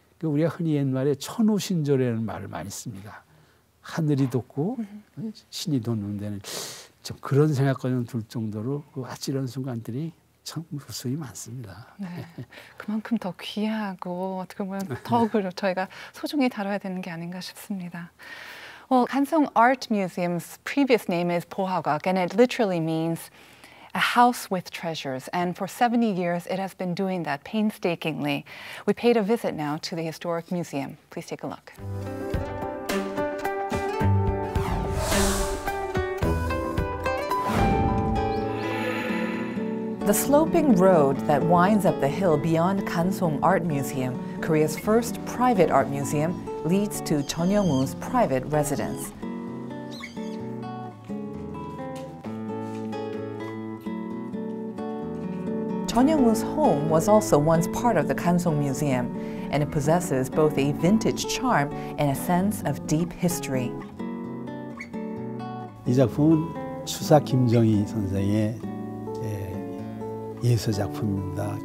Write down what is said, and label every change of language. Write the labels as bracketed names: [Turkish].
[Korean] 우리가 흔히 옛말에 천우신조라는 말을 많이 씁니다. 하늘이 돋고 신이 돋는 데는 좀 그런 생각까지 들 정도로 그 아찔한 순간들이 참 무수히 많습니다. 네. 그만큼 더 귀하고 어떻게 보면 더 저희가 소중히 다뤄야 되는 게 아닌가 싶습니다. [English] Well, Kansong Art Museum's previous name is Pohagak, and it literally means a house with treasures. And for 70 years, it has been doing that painstakingly. We paid a visit now to the historic museum. Please take a look. The sloping road that winds up the hill beyond Kansong Art Museum, Korea's first private art museum, leads to Chon Young-woo's private residence. Chon Young-woo's home was also once part of the Kansong Museum, and it possesses both a vintage charm and a sense of deep history. [Korean] 이 작품은 추사 김정희 선생의 예술 작품입니다.